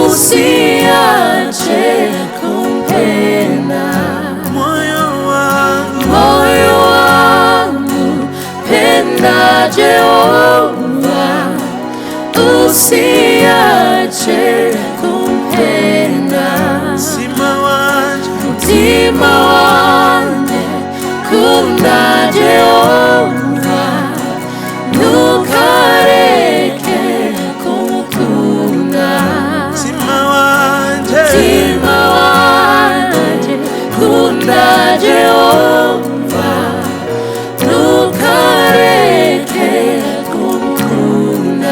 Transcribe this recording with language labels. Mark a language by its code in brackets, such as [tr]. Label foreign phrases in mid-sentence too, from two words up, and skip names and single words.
[sw] usiache kumpenda. Moyo wangu penda Jehova, usiache kumpenda. [rw] Mutima wanje kunda Jehova, ntukareke kumukunda. Mutima wanje kunda Jehova, ntukareke kumukunda.